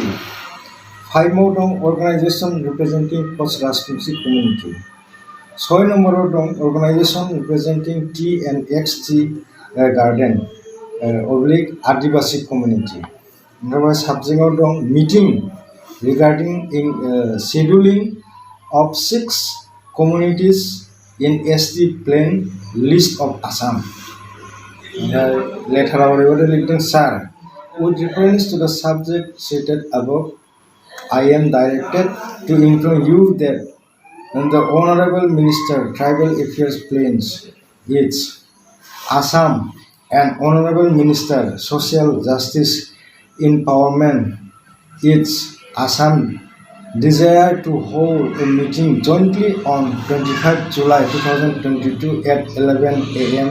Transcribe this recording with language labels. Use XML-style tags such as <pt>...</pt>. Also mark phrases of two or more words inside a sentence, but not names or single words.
<en>5 आव दं organisation representing Koch Rajbongshi community. 6 नम्बराव दं organisation representing T&X tea garden Adivasi community. ओमफ्राय साबजेक्टआव दं meeting regarding scheduling of 6 communities in ST plain list of Assam.</en> <brx>लेटाराव ओरैबायदि लिरदों, सार,</brx> <en>with reference to the subject cited above, I am directed to inform you that the Honorable Minister Tribal Affairs Plains is Assam and Honorable Minister Social Justice Empowerment is Assam desire to hold a meeting jointly on 25 July 2022 at 11 a.m.</en>